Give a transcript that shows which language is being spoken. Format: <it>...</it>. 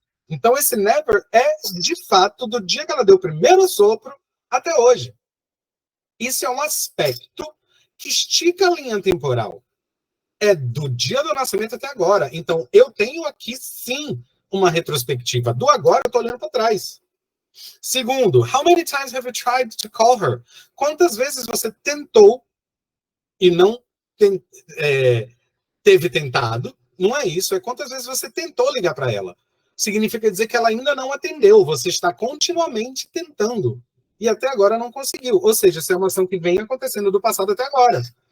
<pt>Então esse never é, de fato, do dia que ela deu o primeiro sopro até hoje. Isso é um aspecto que estica a linha temporal. É do dia do nascimento até agora. Então eu tenho aqui, sim, uma retrospectiva. Do agora eu estou olhando para trás. Segundo,</pt> <en>how many times have you tried to call her?</en> <pt>Quantas vezes você tentou e não teve tentado? Não é isso, é quantas vezes você tentou ligar para ela. Significa dizer que ela ainda não atendeu, você está continuamente tentando. E até agora não conseguiu. Ou seja, essa é uma ação que vem acontecendo do passado até agora.</pt>